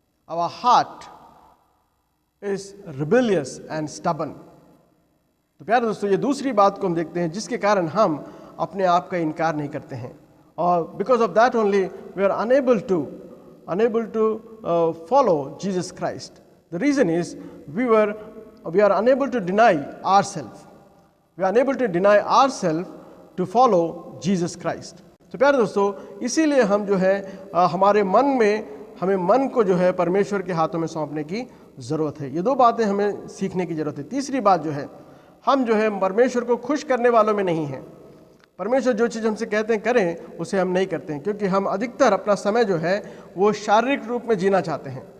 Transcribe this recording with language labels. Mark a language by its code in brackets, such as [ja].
[en] Our heart is rebellious and stubborn. [hi] तो प्यारे दोस्तों, ये दूसरी बात को हम देखते हैं जिसके कारण हम अपने आप का इनकार नहीं करते हैं, और [en] Because of that only we are unable to follow Jesus Christ. The reason is we are unable to deny ourselves. We are unable to deny ourselves to follow Jesus Christ. [hi] तो प्यारे दोस्तों, इसीलिए हम जो है हमारे मन में, हमें मन को जो है परमेश्वर के हाथों में सौंपने की ज़रूरत है। ये दो बातें हमें सीखने की ज़रूरत है। तीसरी बात जो है, हम जो है परमेश्वर को खुश करने वालों में नहीं हैं। परमेश्वर जो चीज़ हमसे कहते हैं करें, उसे हम नहीं करते हैं, क्योंकि हम अधिकतर अपना समय जो है वो शारीरिक रूप में जीना चाहते हैं।